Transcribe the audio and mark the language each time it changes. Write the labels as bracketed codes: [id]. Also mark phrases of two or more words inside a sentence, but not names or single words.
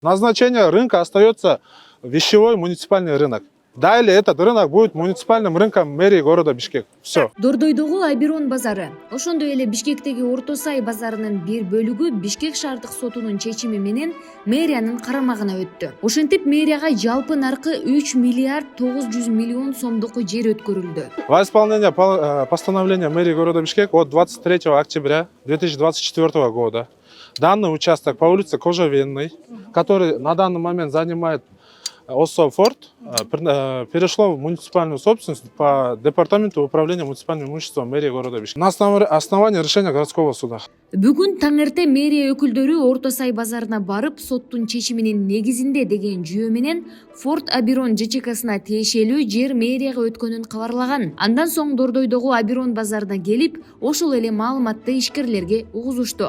[ru] Назначение рынка остается вещевой муниципальный рынок. Далее этот рынок будет муниципальным рынком мэрии города Бишкек. Все. [ky] Дордойдогу Абирон базары. Ошондой эле Бишкектеги Орто Сай базарынын бир бөлүгү Бишкек шаардык сотунун чечими менен мэриянын карамагына өттү. Ошентип мэрияга жалпы наркы 3 миллиард 900 миллион сомдук жер өткөрүлдү. [ru] Во исполнение постановления мэрии города Бишкек от 23 октября 2024 года данный участок по улице Кожевенной, который на данный момент занимает ОСО «Форт», перешло в муниципальную собственность по департаменту управления муниципальным имуществом мэрии города Бишкек на основании решения городского суда. [ky] Бүгүн таңерте мэрия өкүлдөрү Орто Сай базарына барып, соттун чечиминин негизинде деген жүйө менен Форт Абирон ЖЧКсына тиешелүү жер мэрияга өткөнүн кабарлаган. Андан соң Дордойдогу Абирон базарына келип, ошол эле маалыматты ишкерлерге угузушту.